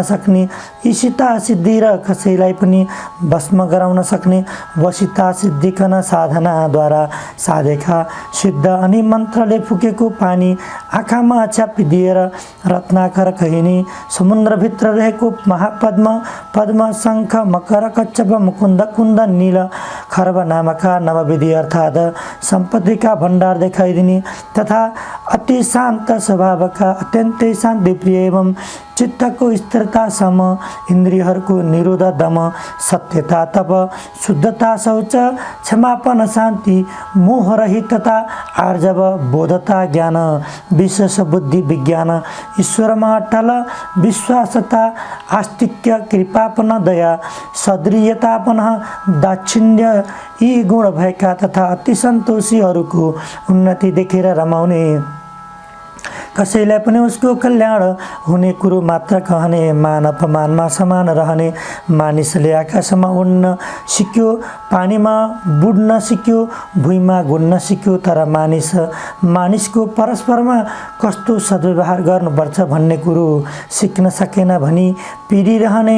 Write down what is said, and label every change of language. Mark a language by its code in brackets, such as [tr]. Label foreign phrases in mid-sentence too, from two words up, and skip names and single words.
[ne] सक्ने ईशिता सिद्धि र कसैलाई पनि भस्म गराउन सक्ने वशिता सिद्धिकन साधनाद्वारा साधेका सिद्ध अनि मन्त्रले फुकेको पानी आँखामा छ्यापिदिएर रत्नाकर कहिने समुद्रभित्र रहेको महापद्म, पद्म, शङ्ख, मकर, कच्छप, मुकुन्द, कुन्द, नील, खर्ब नामका नवविधि अर्थात् सम्पत्तिका भण्डार देखाइदिने तथा अति शान्त स्वभावका अत्यन्तै शान्तिप्रिय एवं चित्तको स्थिरतासम्म, इन्द्रियहरूको निरोध दम, सत्यता तप, शुद्धता शौच, क्षमापन शान्ति, मोह रहितता आर्जव, बोधता ज्ञान, विशेष बुद्धि विज्ञान, ईश्वरमा अटल विश्वासता, आस्तिक्य कृपापन दया, सदृयतापन दाक्षिण्य, यी गुण भएका तथा अति सन्तोषीहरूको उन्नति देखेर रमाउने, कसैलाई पनि उसको कल्याण हुने कुरो मात्र कहने, मान अपमानमा समान रहने, मानिसले आकाशमा उड्न सिक्यो, पानीमा बुड्न सिक्यो, भुइँमा गुड्न सिक्यो, तर मानिसको परस्परमा कस्तो सद्व्यवहार गर्नुपर्छ भन्ने कुरो सिक्न सकेन भनी पिडिरहने।